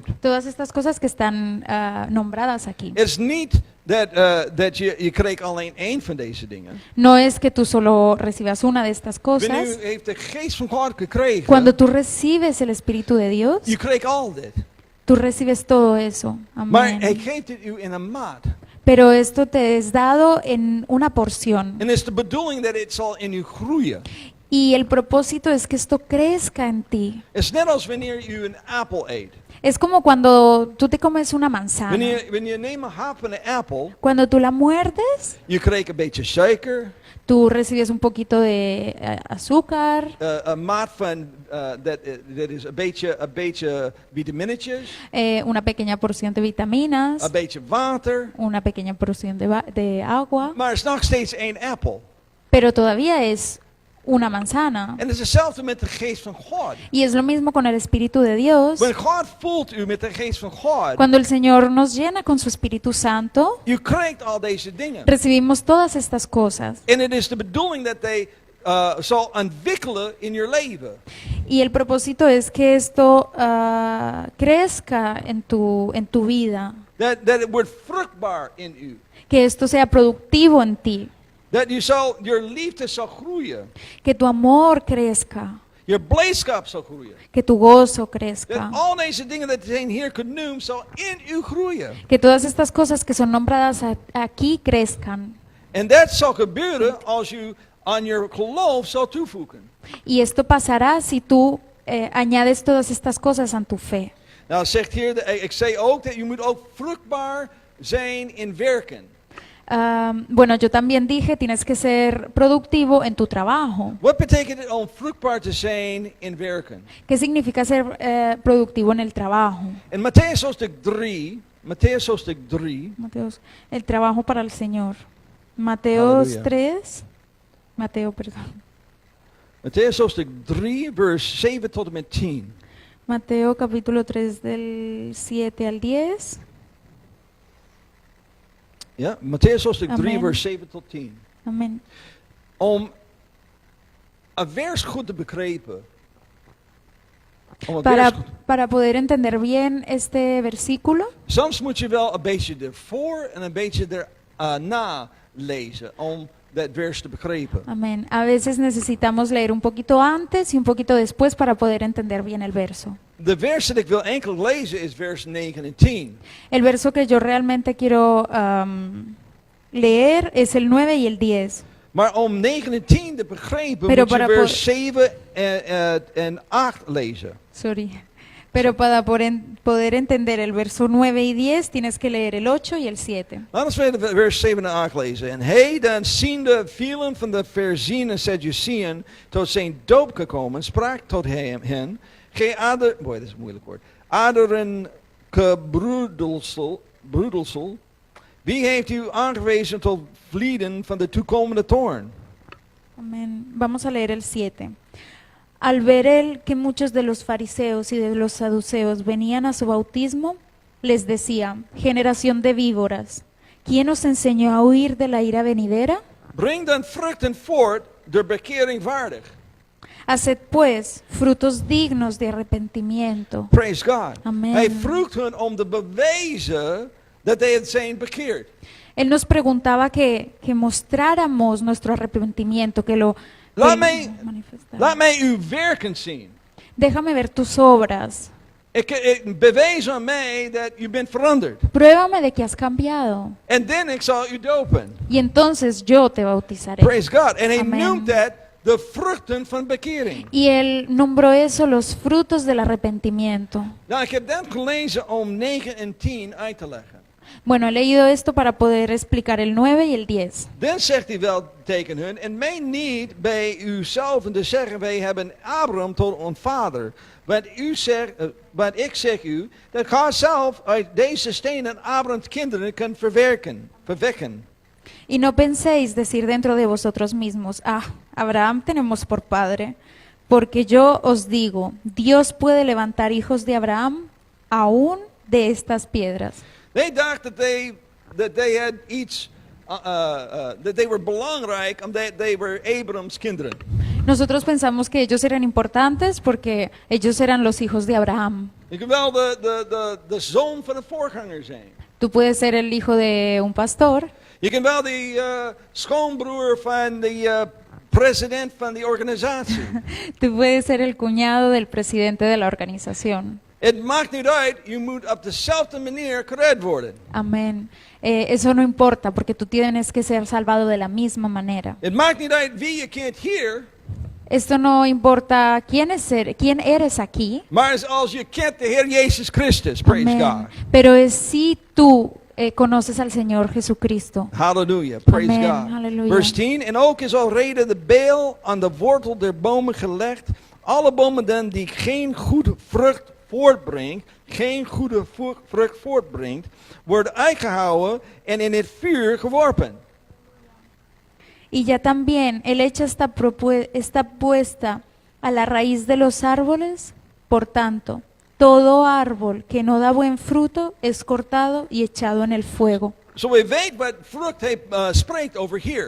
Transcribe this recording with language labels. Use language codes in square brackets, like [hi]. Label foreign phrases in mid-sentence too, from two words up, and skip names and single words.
[es] Todas estas cosas que están nombradas aquí. [nl] Het is niet dat je krijgt alleen één van deze dingen. [es] No es que tú solo recibas una de estas [nl] Wanneer [es] cosas. [nl] u heeft de geest van God gekregen, [es] Cuando tú recibes el Espíritu de Dios, [nl] je krijgt al dit. [es] Tú recibes todo eso. [nl] Maar hij [es] Amén. [nl] geeft het u in een maat. [es] Pero esto te es dado en una porción. [nl] En het is de bedoeling dat het zal in u groeien. [es] Y el propósito es que esto crezca en ti. [nl] Het is net als wanneer u een appel eet. [es] Es como cuando tú te comes una manzana. [nl] Wanneer je neemt een hap van de appel, [es] Cuando tú la muerdes, [nl] je krijgt een beetje suiker, [es] tú recibes un poquito de azúcar, [nl] een maat van, dat is een beetje vitaminetjes, [es] una pequeña porción de vitaminas, [nl] een beetje water. [es] una pequeña porción de agua, [nl] Maar het is nog steeds één appel. [es] pero todavía es una manzana. [nl] En het is hetzelfde met de geest van God. [es] Y es lo mismo con el Espíritu de Dios. [nl] Wanneer God voelt u met de geest van God, [es] Cuando el Señor nos llena con su Espíritu Santo, [nl] u krijgt al deze dingen. [es] recibimos todas estas cosas. [nl] En het is de bedoeling dat hij zal ontwikkelen in je leven. [es] Y el propósito es que esto crezca en tu vida, [nl] Dat het wordt vruchtbaar in u. [es] que esto sea productivo en ti, [nl] Dat je liefde zal groeien. [es] que tu amor crezca, [nl] Je blijdschap zal groeien. [es] que tu gozo [nl] Dat [es] crezca, [nl] al deze dingen dat zijn hier genoemd zal in u groeien. [es] que todas estas cosas que son nombradas aquí crezcan. [nl] En dat zal gebeuren als u aan je geloof zal toevoegen. [es] Y esto pasará si tú añades todas estas cosas a tu fe. [nl] Nou zegt hier, ik zei ook dat je moet ook vruchtbaar zijn in werken. [es] Bueno, yo también dije, tienes que ser productivo en tu trabajo. [nl] Wat betekent het om vruchtbaar te zijn in werken? [es] ¿Qué significa ser productivo en el trabajo? [nl] In Matthäus hoofdstuk 3, [es] Mateos, el trabajo para el Señor. Mateos Aleluya. 3, Mateo, perdón. [nl] Matthäus hoofdstuk 3, vers 7 tot en met 10. [es] Mateo capítulo 3 del 7 al 10. [nl] Ja, Matthäus hoofdstuk 3, Amen. vers 7 tot 10. [es] Amén. [nl] Om een vers goed te begrijpen. Om een vers goed. [es] Para poder entender bien este versículo, [nl] Soms moet je wel een beetje ervoor en een beetje erna lezen om dat vers te begrijpen. [es] amén. A veces necesitamos leer un poquito antes y un poquito después para poder entender bien el verso. [nl] De vers dat ik wil enkel lezen is vers 9 en 10. [es] El verso que yo realmente quiero leer es el 9 y el 10. [nl] Maar om 9 en 10 te begrijpen [es] Pero [nl] moet je [es] para [nl] vers 7 en 8 lezen. Sorry. [es] Pero para poder entender el verso 9 y 10 tienes que leer el 8 y el 7. [nl] Laten we de vers 7 en 8 lezen. En hij dan ziende vielen van de Ferzien en Sadduceeën tot zijn doop gekomen, sprak tot hen, gij dat is een moeilijk woord, aderen gebroedelsel, wie heeft u aangewezen tot vlieden van de toekomende toorn? [es] Amén. Vamos a leer el 7. Al ver él que muchos de los fariseos y de los saduceos venían a su bautismo, les decía, generación de víboras, ¿quién os enseñó a huir de la ira venidera? [nl] Breng dan vruchten voort der bekering waardig. [es] Haced pues frutos dignos de arrepentimiento. [en] Praise God. Amen. [nl] Hij vroeg hun om te bewijzen dat hij het zijn bekeerd. [es] Él nos preguntaba que mostráramos nuestro arrepentimiento, que lo [nl] Laat [es] manifestáramos. [nl] mij uw werken zien. [es] Déjame ver tus obras. [nl] Ik bewijs aan mij dat u bent veranderd. [es] Pruébame de que has cambiado. [nl] En dan ik zal u dopen. [es] Y entonces yo te bautizaré. [en] Praise God. [nl] En hij [en] Amen. [nl] noemt dat de vruchten van bekering. [es] Y él nombró eso los frutos del arrepentimiento. [nl] Nou, ik heb dat gelezen om 9 en 10 uit te leggen. [es] Bueno, he leído esto para poder explicar el 9 y el 10. [nl] Dan zegt hij wel tegen hun, en mij niet bij uzelf te zeggen, wij hebben Abraham tot ons vader. Want ik zeg u, dat God zelf uit deze stenen Abrahams kinderen kan verwekken. [es] Y no penséis decir dentro de vosotros mismos, Abraham tenemos por padre, porque yo os digo, Dios puede levantar hijos de Abraham aún de estas piedras. [en] They dacht that they had iets, that they were [nl] belangrijk omdat [en] they were Abraham's kinderen. [es] Nosotros pensamos que ellos eran importantes porque ellos eran los hijos de Abraham. [nl] Je kan wel de zoon van een voorganger zijn. [es] Tú puedes ser el hijo de un pastor, [nl] Je kan wel de schoonbroer van de president van die organisatie. [es] tú puedes ser el cuñado del presidente de la organización. [nl] Het maakt niet uit, je moet op dezelfde manier gered worden. [es] Amén. Eso no importa porque tú tienes que ser salvado de la misma manera. [nl] Het maakt niet uit wie je kent hier, [es] Esto no importa quién eres aquí. [nl] maar als je kent de Heer Jezus Christus, [en] praise [es] Amén. [en] God. [es] Pero es si tú conoces al Señor Jesucristo. [en] Hallelujah, praise Amen, God. [nl] halleluja. Vers 10, en ook is al reden de beel aan de wortel der bomen gelegd. Alle bomen dan die geen goede vrucht voortbrengt, worden uitgehouden en in het vuur geworpen. [es] Y ya también el hecho está puesta a la raíz de los árboles. Por tanto, todo árbol que no da buen fruto es cortado y echado en el fuego. [nl] Zo we weten wat vrucht hij spreekt over hier.